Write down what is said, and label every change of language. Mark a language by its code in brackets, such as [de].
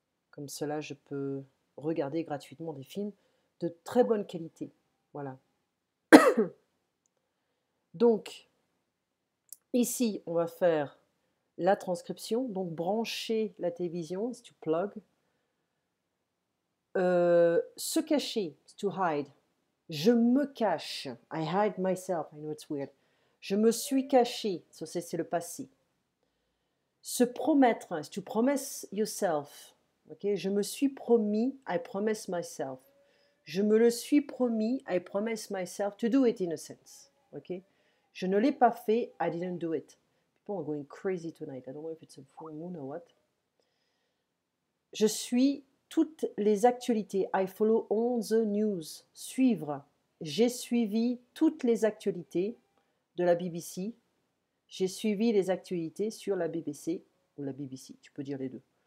[fr] Comme cela, je peux regarder gratuitement des films de très bonne qualité. Voilà. Donc, ici, on va faire la transcription, donc brancher la télévision, c'est to plug. Se cacher, c'est to hide. Je me cache, [en] I hide myself, I know it's weird. [fr] Je me suis caché, so c'est le passé. Se promettre, c'est [en] to promise yourself. [fr] Okay? Je me suis promis, [en] I promise myself. [fr] Je me le suis promis, [en] I promise myself to do it in a sense. Okay? [fr] Je ne l'ai pas fait, [en] I didn't do it. People are going crazy tonight. I don't know if it's a full moon or what. [fr] Je suis toutes les actualités. [en] I follow all the news. [fr] Suivre. J'ai suivi toutes les actualités de la BBC. J'ai suivi les actualités sur la BBC ou la BBC, tu peux dire les deux.